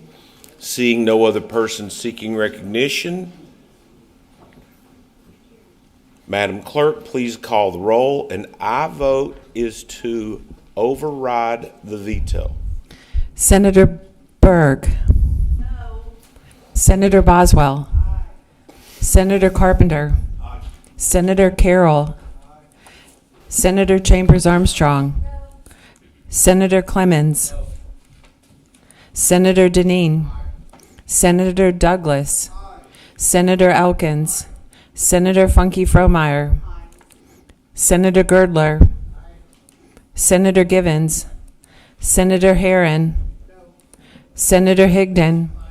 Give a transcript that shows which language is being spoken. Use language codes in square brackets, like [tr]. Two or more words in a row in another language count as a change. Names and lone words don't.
[en] Seeing no other person seeking recognition, Madam Clerk, please call the roll. An aye vote is to override the veto. Senator Berg. No. Senator Boswell. Aye. Senator Carpenter. Aye. Senator Carroll. Aye. Senator Chambers Armstrong. No. Senator Clemens. No. Senator Deneen. Aye. Senator Douglas. Aye. Senator Elkins. Senator Funky Fromeyer. Aye. Senator Girdler. Aye. Senator Givens. Senator Herron. No. Senator Higdon. Aye.